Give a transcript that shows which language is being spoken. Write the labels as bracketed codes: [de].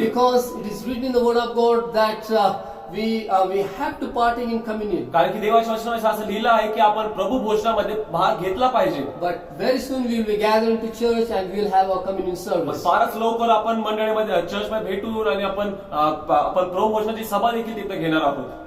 [en] Because it is written in the word of God that we have to partake in communion. [mr] कारण की देवाच्या वचनामध्ये असं लिहिलं आहे की आपण प्रभू भोजनामध्ये भाग घेतला पाहिजे. [en] But very soon we will be gathering to church and we will have our communion [mr] पण [en] service. [mr] फारच लवकर आपण मंडळीमध्ये चर्चमध्ये भेटून आणि आपण प्रभू भोजनाची सभा देखील तिथे घेणार आहोत.